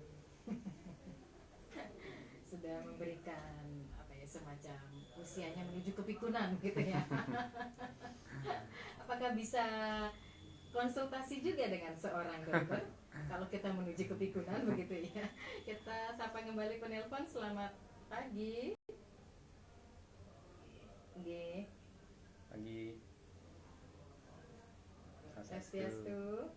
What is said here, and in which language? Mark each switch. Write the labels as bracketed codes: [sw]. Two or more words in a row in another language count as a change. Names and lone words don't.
[id] Sudah memberikan apa ya, semacam usianya menuju kepikunan gitu ya. Apakah bisa konsultasi juga dengan seorang dokter kalau kita menuju kepikunan begitu ya. Kita sapa kembali penelpon. Selamat pagi. Nggih. Pagi. Swastiastu.